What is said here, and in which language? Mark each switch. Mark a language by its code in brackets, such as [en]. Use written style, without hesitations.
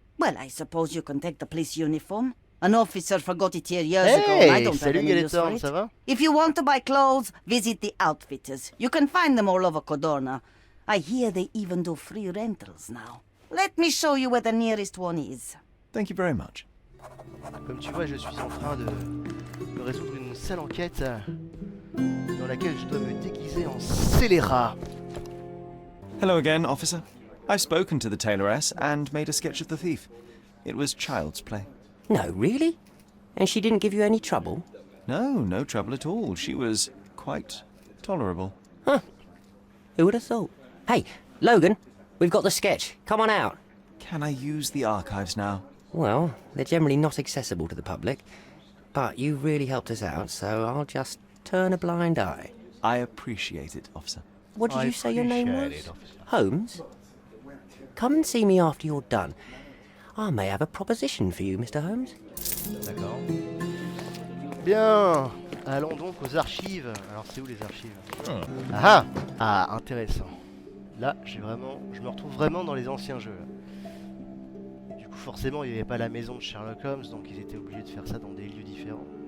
[en] Well, I suppose you can take the police uniform. An officer forgot it here years ago, and I don't have any use for it. [fr] Ça va? [en] If you want to buy clothes, visit the outfitters. You can find them all over Codorna. I hear they even do free rentals now. Let me show you where the nearest one is. Thank you very much. [fr] Comme tu vois, je suis en train de résoudre une sale enquête dans laquelle je dois me déguiser en scélérat. [en] Hello again, officer. I've spoken to the tailoress and made a sketch of the thief. It was child's play. No, really? And she didn't give you any trouble? No, no trouble at all. She was quite tolerable. Huh. Who would have thought? Hey, Logan, we've got the sketch. Come on out. Can I use the archives now? Well, they're generally not accessible to the public, but you really helped us out, so I'll just turn a blind eye. I appreciate it, officer. What did you say your name was? Holmes? Come and see me after you're done. I may have a proposition for you, Mr. Holmes. [fr] D'accord. Bien, allons donc aux archives. Alors c'est où les archives? Ah ah, intéressant. Là, je me retrouve vraiment dans les anciens jeux. Du coup, forcément, il n'y avait pas la maison de Sherlock Holmes, donc ils étaient obligés de faire ça dans des lieux différents.